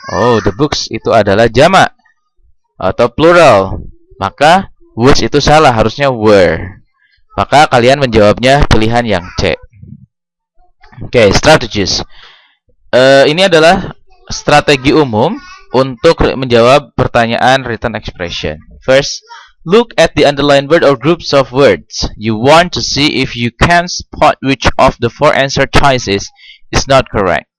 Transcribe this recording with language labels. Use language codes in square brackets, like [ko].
[id] Oh, [en] the books [id] itu adalah jamak atau plural. Maka was itu salah, harusnya were. Maka kalian menjawabnya pilihan yang C. Oke, strategies. Ini adalah strategi umum untuk menjawab pertanyaan written expression. [en] First, look at the underlined word or groups of words. You want to see if you can spot which of the 4 answer choices is not correct.